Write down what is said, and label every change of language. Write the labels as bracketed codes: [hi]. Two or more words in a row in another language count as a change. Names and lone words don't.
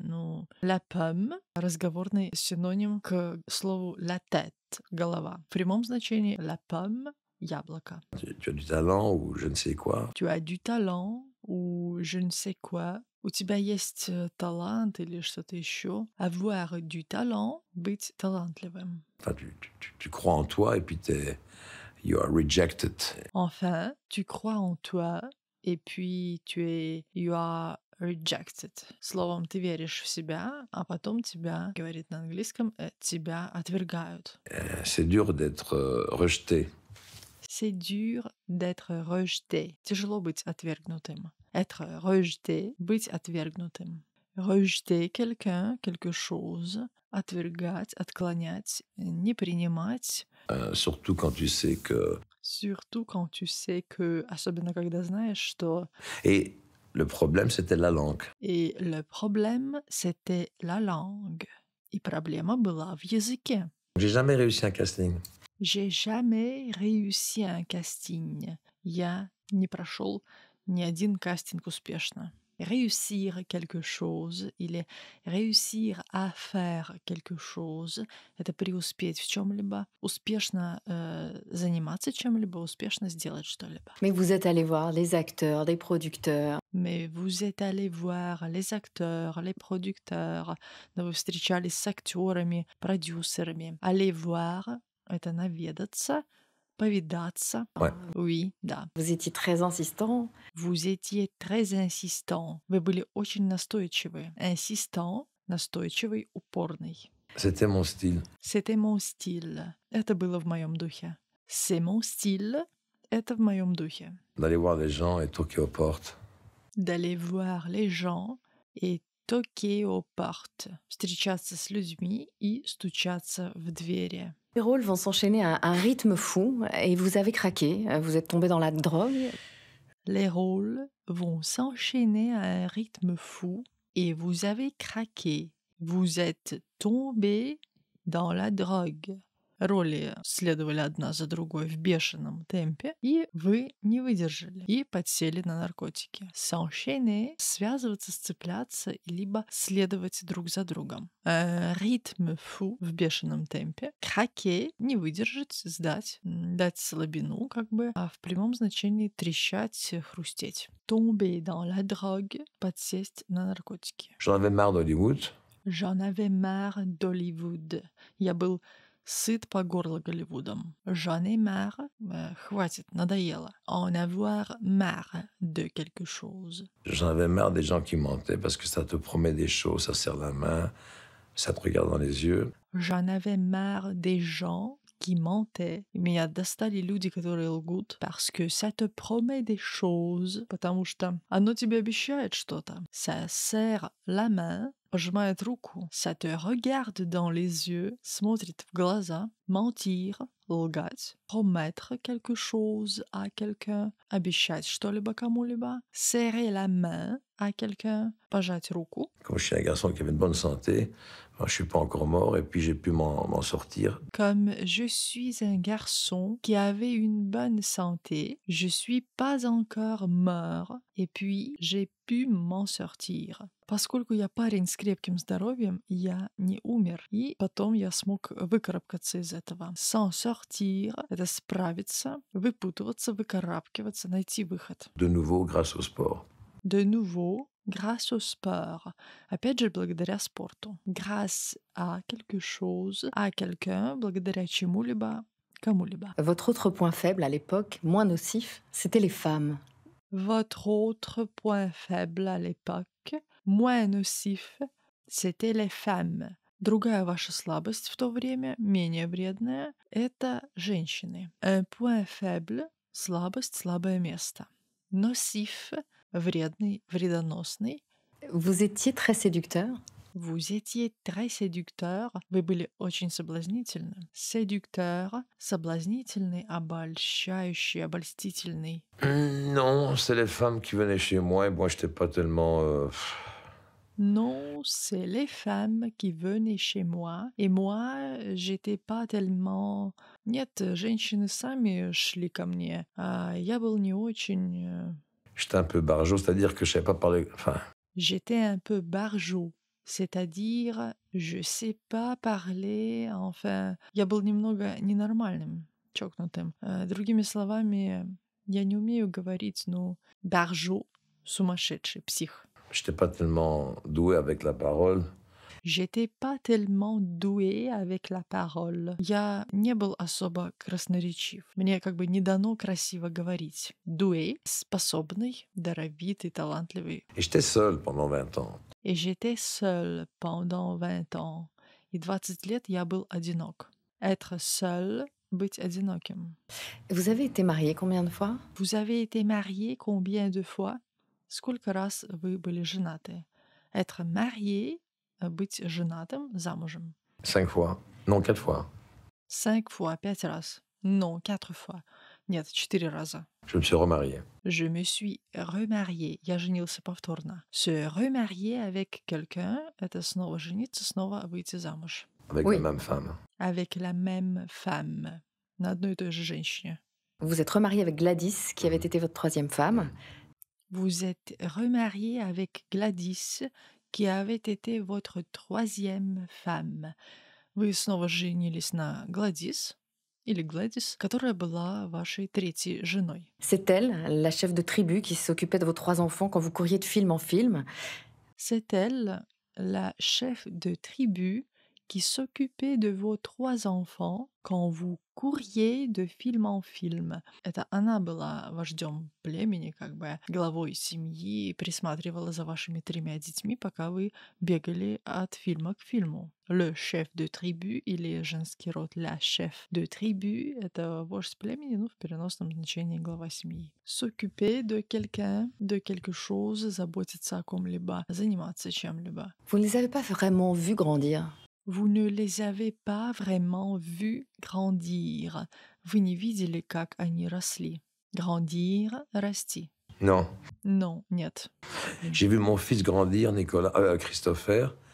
[ru] Ну, [fr] la pomme — [ru] разговорный синоним к слову [fr] la tête — [ru] голова. В прямом значении la pomme — яблоко. [fr] Tu as du talent ou je ne sais quoi. Tu as du talent ou je ne sais quoi. [ru] У тебя есть талант или что-то еще. [fr] Avoir du talent — [ru] быть талантливым. [fr] Enfin, tu crois en toi et puis [en] you are rejected. [fr] Enfin, tu crois en toi, et puis [en] you are rejected. [ru] Словом, ты веришь в себя, а потом тебя, говорит на английском, тебя отвергают. [fr] C'est dur d'être rejeté. C'est dur d'être rejeté. [ru] Тяжело быть отвергнутым. [fr] Être rejeté — [ru] быть отвергнутым. [fr] Rejeter quelqu'un, quelque chose, [ru] отвергать, отклонять, не принимать. [fr] Surtout quand tu sais que... Surtout quand tu sais que, [ru] особенно когда знаешь, что... [fr] Et le problème, c'était la langue. Et le problème, c'était la langue. [ru] И проблема была в языке. [fr] J'ai jamais réussi un casting. J'ai jamais réussi un casting. [ru] Я не прошел ни один кастинг успешно. [fr] Réussir quelque chose или réussir à faire quelque chose — [ru] это преуспеть в чем-либо, успешно заниматься чем-либо, успешно сделать что-либо. [fr] Mais vous êtes allé voir les acteurs, les producteurs. Mais vous êtes allé voir les acteurs, les producteurs, [ru] но вы встречались с актерами, продюсерами. [fr] Aller voir — [ru] это наведаться, повидаться. [fr] Ouais. Oui, да. Vous étiez très insistant. Vous étiez très insistant. [ru] Вы были очень настойчивы. Insistant — настойчивый, упорный. [fr] C'était mon style. C'était mon style. [ru] Это было в моем духе. [fr] C'est mon style. [ru] Это в моем духе. [fr] D'aller voir les gens et toquer aux portes. D'aller voir les gens et toquer aux portes. [ru] Встречаться с людьми и стучаться в двери. [fr] Les rôles vont s'enchaîner à un rythme fou et vous avez craqué. Vous êtes tombé dans la drogue. Les rôles vont s'enchaîner à un rythme fou et vous avez craqué. Vous êtes tombé dans la drogue. [ru] Роли следовали одна за другой в бешеном темпе, и вы не выдержали и подсели на наркотики. S'enchaîner — связываться, сцепляться, либо следовать друг за другом. [fr] rythme fou [ru] — в бешеном темпе. Craquer — не выдержать, сдать, дать слабину, как бы, а в прямом значении трещать, хрустеть. [fr] Tomber dans la drogue — [ru] подсесть на наркотики. [fr] J'en avais marre d'Hollywood. J'en avais marre d'Hollywood. [ru] Я был сыт по горло Голливудом. [fr] J'en ai marre, [ru] хватит, надоело. [fr] En avoir marre de quelque chose. J'en avais marre des gens qui mentaient parce que ça te promet des choses, ça serre la main, ça te regarde dans les yeux. J'en avais marre des gens qui mentaient. [ru] Меня достали люди, которые лгут, [fr] parce que ça te promet des choses, [ru] потому что оно тебе обещает что-то. [fr] Ça serre la main, [ru] пожимает руку. [fr] Ça te regarde dans les yeux, [ru] смотрит в глаза. Mentir, лгать. [fr] Promettre quelque chose à quelqu'un, [ru] обещать что-либо кому-либо. [fr] Serrer la main à quelqu'un, [ru] пожать руку. [fr] Comme je suis un garçon qui avait une bonne santé, je ne suis pas encore mort et puis j'ai pu m'en sortir. Comme je suis un garçon qui avait une bonne santé, je suis pas encore mort, et puis j'ai pu m'en sortir. [ru] Поскольку я парень с крепким здоровьем, я не умер, и потом я смог выкарабкаться из этого. [fr] S'en sortir — [ru] это справиться, выпутываться, выкарабкиваться, найти выход. [fr] De nouveau grâce au sport. De nouveau, grâce au sport. [ru] Опять же, благодаря спорту. [fr] Grâce à quelque chose, à quelqu'un, [ru] благодаря чему-либо, кому-либо. [fr] Votre autre point faible à l'époque, moins nocif, c'était les femmes. Votre autre point faible à l'époque, moins nocif, c'était les femmes. [ru] Другая ваша слабость в то время, менее вредная, это женщины. [fr] Un point faible — [ru] слабость, слабое место. Nocif — вредный, вредоносный. [fr] Vous étiez très séducteur. Vous étiez très séducteur. [ru] Вы были очень соблазнительны. Séducteur — соблазнительный, обольщающий, обольстительный. [fr] Non, c'est les femmes qui venaient chez moi et moi, je n'étais pas tellement Non, c'est les femmes qui venaient chez moi, et moi, j'étais pas tellement... [ru] Нет, женщины сами шли ко мне, а я был не очень... [fr] J'étais un peu barjot, c'est-à-dire que je savais pas parler. Enfin, J'étais un peu баржу, c'est-à-dire, je sais pas parler, enfin, [ru] я был немного ненормальным, чокнутым. Другими словами, я не умею говорить, ну, баржу, сумасшедший, псих. [fr] j'étais pas tellement doué avec la parole. J'étais pas tellement douée avec la parole. [ru] Я не был особо красноречив. Мне как бы не дано красиво говорить. Doué, способный, даровитый, талантливый. [fr] Et j'étais seul pendant 20 ans. Et j'étais seule pendant 20 ans. [ru] И 20 лет я был одинок. [fr] Être seul, [ru] быть одиноким. [fr] Vous avez été marié combien de fois? Vous avez été marié combien de fois? [ru] Сколько раз вы были женаты? [fr] Être marié, [ru] быть женатым, замужем. [fr] 5 fois. Non, 4 fois. 5 fois, 5 раз. Non, 4 fois. [ru] Нет, 4 раза. [fr] Je me suis remarié. Je me suis remariée. [ru] Я женился повторно. [fr] Se remarier avec quelqu'un — [ru] это снова жениться, снова выйти замуж. [fr] Avec Oui. la même femme. Avec la même femme. [ru] На одной и той же женщине. [fr] Vous êtes remarié avec Gladys, qui avait été votre troisième femme. Vous êtes remarié avec Gladys, qui avait été votre troisième femme. [ru] Вы снова женились на Гладис, или Гладис, которая была вашей третьей женой. [fr] C'est elle, la chef de tribu, qui s'occupait de vos 3 enfants quand vous couriez de film en film. C'est elle, la chef de tribu, qui s'occupait de vos 3 enfants quand vous couriez de film en film. [ru] Это она была вождем племени, как бы главой семьи, и присматривала за вашими 3 детьми, пока вы бегали от фильма к фильму. [fr] Le chef de tribu или [ru] женский род [fr] la chef de tribu — [ru] это вождь племени, ну, в переносном значении глава семьи. [fr] S'occuper de quelqu'un, de quelque chose, [ru] заботиться о ком-либо, заниматься чем-либо. [fr] Vous ne les avez pas vraiment vus grandir. Vous ne les avez pas vraiment vus grandir. [ru] Вы не видели, как они росли. Grandir, расти. [fr] Non. Non, нет. J'ai vu mon fils grandir, Christopher.